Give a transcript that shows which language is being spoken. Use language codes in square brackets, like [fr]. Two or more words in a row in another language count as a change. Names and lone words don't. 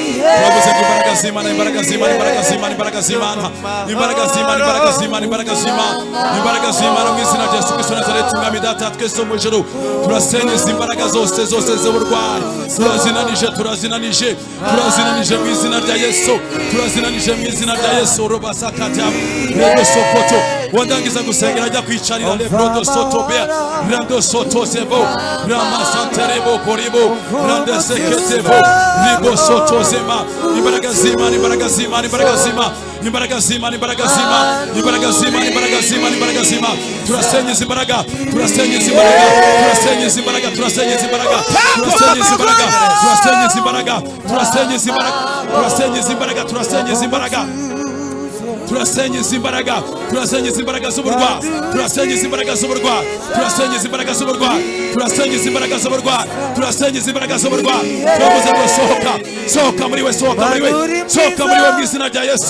[rw] Turavuze ngo imbaraga z'Imana, imbaraga z'Imana mu izina rya Yesu Kristo Nazareti, Mwami Data twese mu ijuru. Turasenya izi imbaraga zose z'uburwayi, turazinanije mu izina rya Yesu, mu izina rya Yesu. Robasakata rero sokoto wandangiza gusengera ajya kwicarira lebrodo soto bea rando soto sebo ramasanterebo koribo rande seketevo libo soto zema. Imbaraga z'Imana, turasenya izi imbaraga, turasenya izi imbaraga z'uburwayi, turasenya izi imbaraga z'uburwayi, turavuze ngo sohoka muri we mu izina rya Yesu.